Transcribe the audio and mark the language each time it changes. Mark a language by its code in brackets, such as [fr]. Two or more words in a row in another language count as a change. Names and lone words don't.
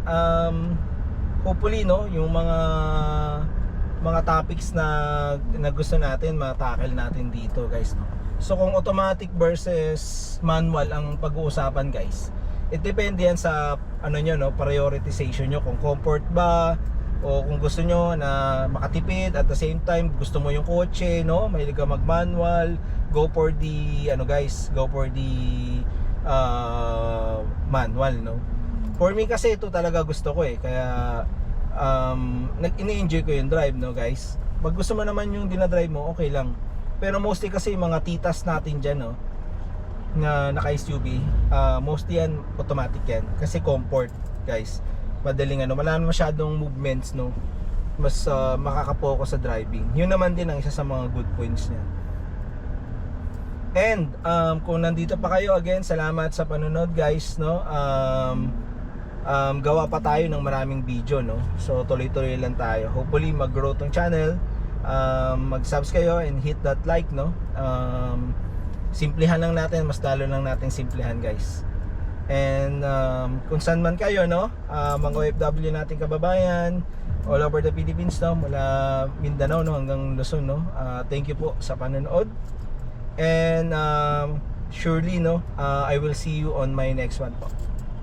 [tl] Hopefully, no, yung mga topics na gusto natin ma-tackle natin dito, guys, no? So kung [en] automatic versus manual [tl] ang pag-uusapan, guys, it depende yan sa ano nyo, no, prioritization nyo, kung comfort ba o kung gusto nyo na makatipid [en] at the same time [tl] gusto mo yung kotse, no, mahilig ka mag-manual, [en] go for the ano, guys, go for the manual, no. For me [tl] kasi ito talaga gusto ko, eh, kaya ini-enjoy ko yung drive, no, guys. Pag gusto mo naman yung dinadrive mo, okay lang. Pero mostly kasi mga titas natin dyan, no, na naka-SUV, mostly yan automatic yan. Kasi [en] comfort, guys. [tl] Madaling ano, wala na masyadong movements, no. Mas makaka-focus sa driving. Yun naman din ang isa sa mga [en] good points [tl] niya. And kung nandito pa kayo, again, salamat sa panonood, guys, no. Gawa pa tayo ng maraming video, no. So tuloy-tuloy lang tayo. Hopefully mag-grow tong channel. Mag-subscribe kayo [en] and hit that like, [tl] no. Simplihan lang natin, mas lalo lang natin simplihan, guys. And kung saan man kayo, no, mga OFW nating kababayan [en] all over the Philippines, [tl] no, mula Mindanao, no, hanggang Luzon, no, [en] thank you [tl] po sa panonood. [en] And surely, no, I will see you on my next one po.